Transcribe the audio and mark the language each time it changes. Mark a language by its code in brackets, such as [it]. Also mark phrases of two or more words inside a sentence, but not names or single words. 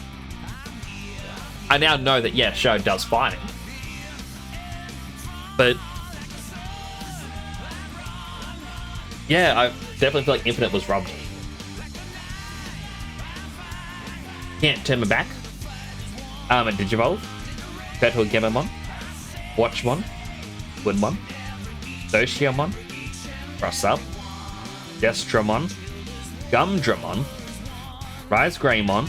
[en] I now know that, yeah, Shadow does fighting. But yeah, I definitely feel like Infinite was robbed. Can't turn me back. A Digivolve. Battle Gamamon. Watchmon. Woodmon. Doshiamon. Cross Up. Destramon. Gumdramon. Rise Greymon.